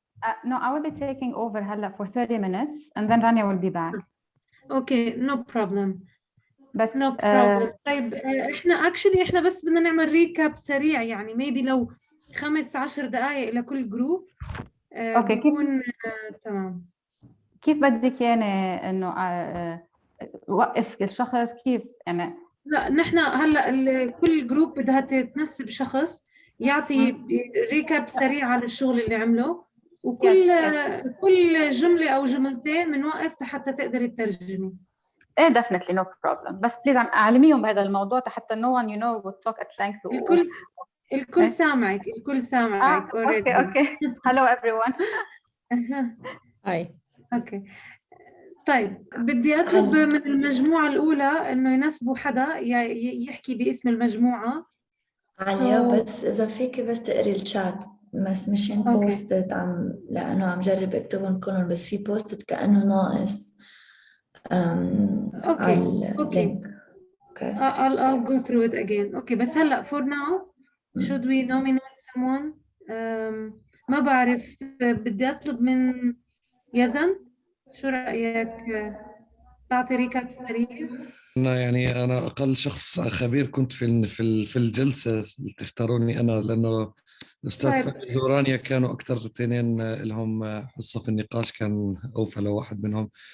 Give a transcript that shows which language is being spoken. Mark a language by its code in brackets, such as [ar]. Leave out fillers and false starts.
[en] No, I will be taking over [ar] هلا [en] for 30 minutes and then Rania will be back. Okay, no problem. [ar] بس [en] no problem. [ar] طيب احنا بس بدنا نعمل ريكاب سريع، يعني [en] maybe [ar] لو 15 دقائق لكل جروب. اوكي، بكون تمام. كيف بدك يعني انه وقف الشخص كيف يعني؟ لا نحن هلا كل جروب بدها تنسب شخص يعطي ريكاب سريع على الشغل اللي عمله، وكل جمله او جملتين بنوقف حتى تقدري تترجمي. ايه [en] definitely no problem، [ar] بس بليز اعلميهم بهذا الموضوع حتى [en] no one would talk at length. [ar] الكل سامعك. [en] Okay hello everyone. [ar] هاي. اوكي طيب، بدي اطلب من المجموعه الاولى انه ينسبوا حدا يحكي باسم المجموعه. عليا بس اذا فيك بس تقري الشات، بس مشان بوستت لانه عم جرب اكتبهم كلهم، بس في بوستت كانه ناقص على اللينك. [en] I'll go through it again. Okay, [ar] بس هلا [en] for now should we nominate someone? [ar] ما بعرف، بدي اطلب من يزن، شو رايك تعطي ريكاب سريع؟ أنا أقل شخص خبير كنت في الجلسة اللي تختاروني أنا، لأنه الأستاذ طيب. فايز ورانيا كانوا أكثر اثنين لهم حصة في النقاش، كان أوفى لو واحد منهم.